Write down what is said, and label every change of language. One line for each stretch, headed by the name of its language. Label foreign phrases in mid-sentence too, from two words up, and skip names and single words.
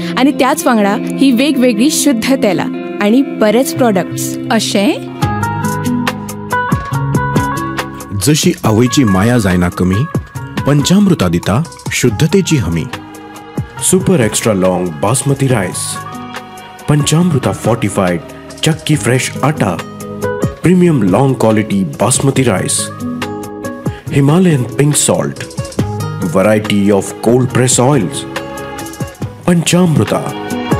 Konkani: आणि त्याच वांगडा ही वेगवेगळी शुद्ध तेला आणि बरेच प्रोडक्ट्स. अशें जशी आवयची माया जायना कमी, पंचामृता दिता शुद्धतेची हमी.
English: super extra long basmati rice, पंचामृता fortified chakki fresh atta, premium long quality basmati rice, Himalayan pink salt, variety of cold press oils. Panchamrita.